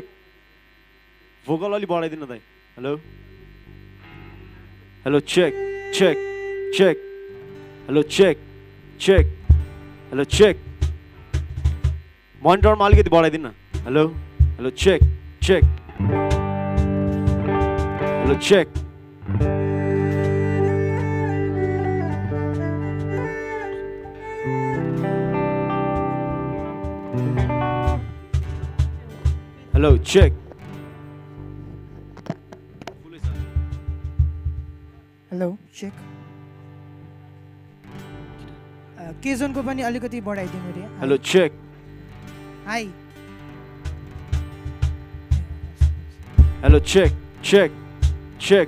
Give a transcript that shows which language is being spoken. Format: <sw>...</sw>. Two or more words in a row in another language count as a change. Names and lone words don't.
<ne>Vocal अलि बढाइदिनु दाइ.</ne> <en>Hello, hello, check, check, check. Hello, check, check. Hello, check.</en> <ne>Monitor मा अलिकति बढाइदिनु.</ne> <en>Hello, hello, check, check. Hello, check. Hello, check. Hello, check.</en> <ne>केजनको पनि अलिकति बढाइदिनु रे.</ne> <en>Hello, check. Hi. Hello, check, check, check.</en>